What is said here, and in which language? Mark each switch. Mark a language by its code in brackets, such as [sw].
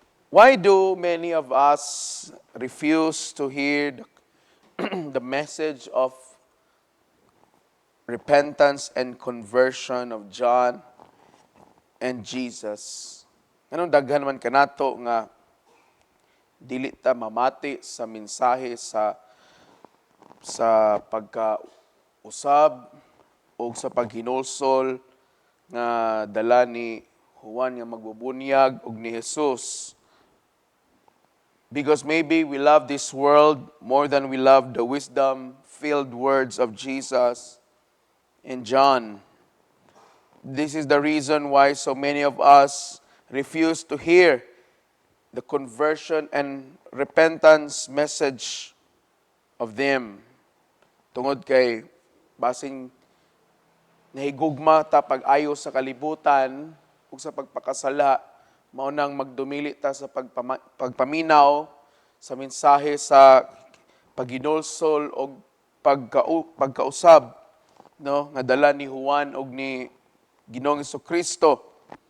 [en] Why do many of us refuse to hear the message of repentance and conversion of John and Jesus? [ceb] Anong daghan man kanato nga dili ta mamati sa mensahe sa pagkausab o sa paghinulsol nga dala ni Juan nga magbubunyag og ni Jesus. [en] Because maybe we love this world more than we love the wisdom-filled words of Jesus and John. This is the reason why so many of us refuse to hear the conversion and repentance message of them. [ceb] Tungod kay basing nahigugma ta pag-ayo sa kalibutan ug sa pagpakasala, maunang magdumili ta sa pagpaminaw sa mensahe sa paghinulsol o pagkausab, no, nga dala ni Juan og ni Ginoong Jesucristo.